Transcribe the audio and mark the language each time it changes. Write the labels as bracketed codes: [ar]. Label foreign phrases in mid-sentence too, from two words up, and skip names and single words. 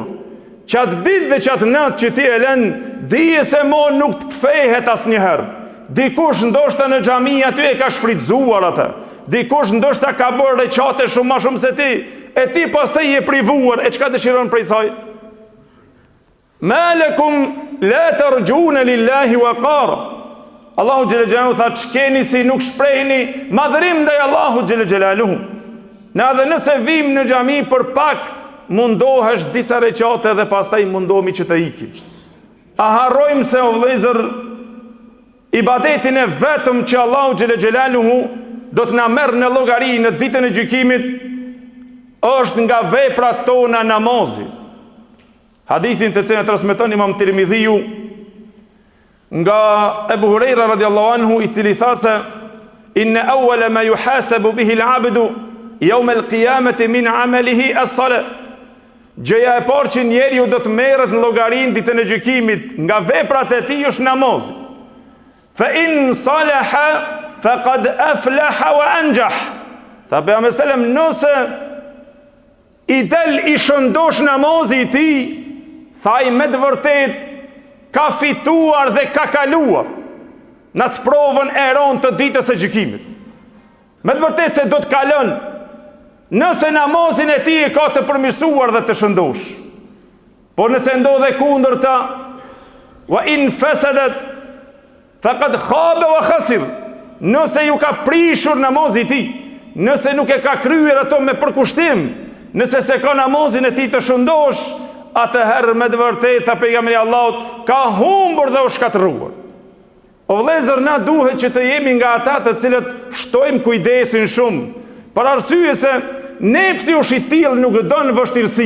[sq] Qatë ditë dhe qatë natë që ti e lën, dije se mo nuk të kthehet asnjëherë. Dikush ndoshta në xhami aty e ka shfrytzuar atë. Dikush ndoshta ka bërë recate shumë më shumë se ti, e ti pastaj je privuar, e çka dëshiron prej saj? [ar] ما لكم لا ترجون لله وقارا. [sq] Allahu xhele xhelalu tha, çkeni si nuk shprehni madhërim ndaj Allahu xhele xhelaluhu. Na dhe nëse vim në xhami për pak, mundohesh disa recate dhe pastaj mundohemi që të ikim. A harrojmë se o vëllezër, ibadetin e vetëm që Allahu xhele xhelaluhu do të na merr në llogari në ditën e gjykimit është nga veprat tona namazi. Hadithin të cilin e transmeton Imam Tirmidhiu nga Ebu Hurajra [ar] رضي الله عنه, [sq] i cili tha se: [ar] "إن أول ما يحاسب به العبد يوم القيامة من عمله الصلاة." [sq] Gjëja e parë që njeriu do të merret në llogarinë ditën e gjykimit nga veprat e tij është namazi. [ar] فإن صلحت فقد أفلح وأنجح. [sq] Tha pejgamberi sallam, nëse i del i shëndosh namazi i tij, thaj me të vërtet ka fituar dhe ka kaluar në sprovën e rëndë të ditës së gjykimit. Me të vërtet se do të kalon nëse namazin e tij e ka të përmirësuar dhe të shëndosh. Por nëse ndodhe kundërta, [ar] وإن فسدت فقد خاب وخسر, [sq] nëse ju ka prishur namazi i tij, nëse nuk e ka kryer ato me përkushtim, nëse se ka namazin e tij të shëndosh, atëherë me të vërtetë tha pejgamberi Allahut, ka humbur dhe u shkatërruar. O vëllezër, na duhet që të jemi nga ata të cilët shtojmë kujdesin shumë, për arsye se nefsi është i tillë nuk don vështirësi.